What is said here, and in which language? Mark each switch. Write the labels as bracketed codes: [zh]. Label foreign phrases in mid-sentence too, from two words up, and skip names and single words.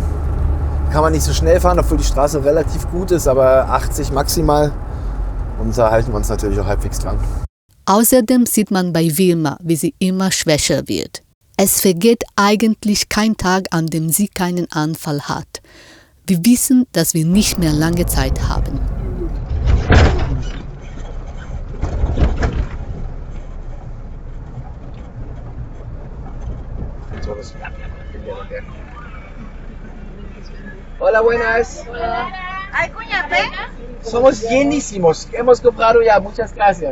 [de] Kann man nicht so schnell fahren, obwohl die Straße relativ gut ist, aber 80 maximal. Und da halten wir uns natürlich auch halbwegs dran. Außerdem sieht man bei Vilma, wie sie immer schwächer wird. Es vergeht eigentlich kein Tag, an dem sie keinen Anfall hat. Wir wissen, dass wir nicht mehr lange Zeit haben. [es] Hola, buenas. ¿Hay cuñapé? Somos llenísimos. Hemos comprado ya. Muchas gracias.